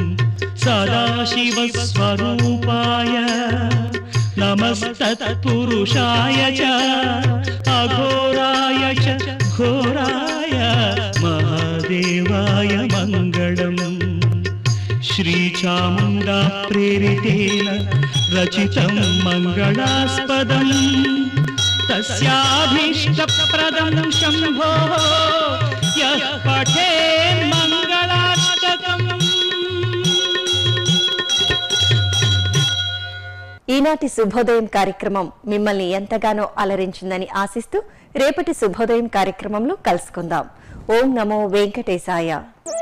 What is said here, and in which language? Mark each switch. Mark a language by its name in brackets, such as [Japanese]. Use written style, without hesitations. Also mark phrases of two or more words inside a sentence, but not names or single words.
[Sanskrit] सदाशिवस्वरूपाय नमस्तत्पुरुषाय च अघोराय च घोराय महादेवाय मङ्गलम् श्रीचामुण्डा प्रेरितेन रचितं मङ्गलास्पदम् तस्याभीष्टप्रदं शम्भोः यः पठेन् मङ्गलाष्टकम्। [Telugu] ఈనాటి శుభోదయం కార్యక్రమం మిమ్మల్ని ఎంతగానో అలరించిందని ఆశిస్తూ రేపటి శుభోదయం కార్యక్రమంలో కలుసుకుందాం. [Sanskrit] ఓం నమో వెంకటేశాయ.